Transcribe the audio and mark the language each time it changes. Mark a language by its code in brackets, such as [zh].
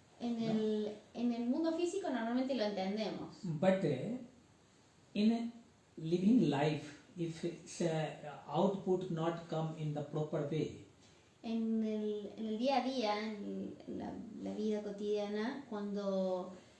[es] En el mundo físico normalmente lo entendemos. [en] But in living life, if its output not come in the proper way, [es] En el día a día, en la vida cotidiana, cuando